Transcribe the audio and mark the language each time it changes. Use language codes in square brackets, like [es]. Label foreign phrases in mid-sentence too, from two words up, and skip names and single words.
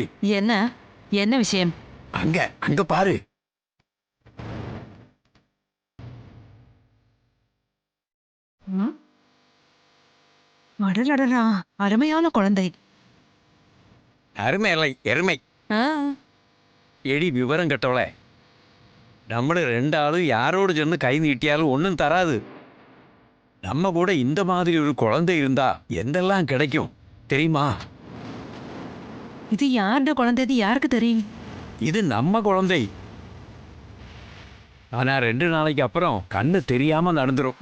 [ta] என்ன என்ன விஷயம்? அங்க அங்க பாரு. அடடடா, அருமையான குழந்தை. அருமை இல்லை, எருமை. [ml] എടി വിവരം കെട്ടവളെ, നമ്മൾ രണ്ടാളും யாரோடு ചെന്ന് കൈ നീട്ടിയാലും ഒന്നും തരാது. [ta] நம்ம கூட இந்த மாதிரி ஒரு குழந்தை இருந்தா എന്തെല്ലാം கிடைக்கும் தெரியுமா? இது யாருடைய குழந்தை? யாருக்கு தெரியும்? இது நம்ம குழந்தை. ஆனா 2 நாளைக்கு அப்புறம் கண்ணு தெரியாம நடந்துரும்.